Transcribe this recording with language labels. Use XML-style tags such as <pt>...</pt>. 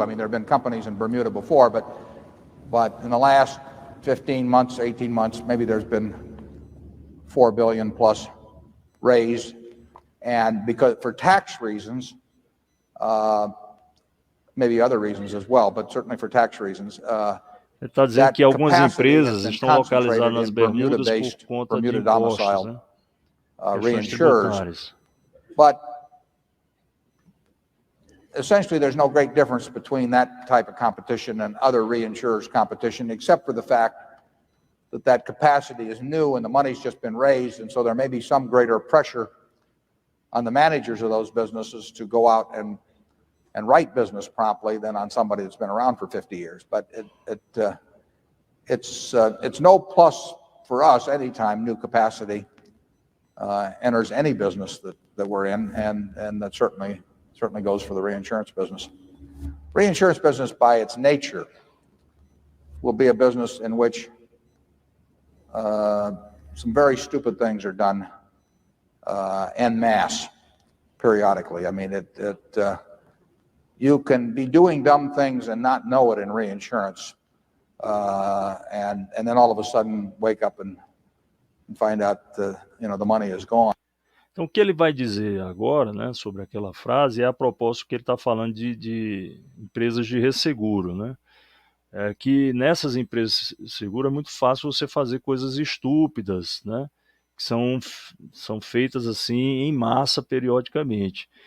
<en>I mean, there have been companies in Bermuda before, but in the last 15 months, 18 months, maybe there's been 4 billion plus raised, and because for tax reasons, maybe other reasons as well, but certainly for tax reasons.</en> <pt>Ele está dizendo que algumas empresas estão localizadas nas Bermudas por conta de impostos, né?</pt> <en>Reinsurers. But essentially, there's no great difference between that type of competition and other reinsurers' competition, except for the fact that capacity is new and the money's just been raised, and so there may be some greater pressure on the managers of those businesses to go out and write business promptly than on somebody that's been around for 50 years. But it's no plus for us anytime new capacity enters any business that we're in, and that certainly goes for the reinsurance business. Reinsurance business, by its nature, will be a business in which some very stupid things are done en masse periodically. I mean, you can be doing dumb things and not know it in reinsurance, and then all of a sudden wake up and find out the money is gone.</en> <pt>Então, o que ele vai dizer agora, né, sobre aquela frase é a propósito que ele está falando de empresas de resseguro, né? Que nessas empresas de seguro é muito fácil você fazer coisas estúpidas, né? Que são feitas assim em massa periodicamente.</pt>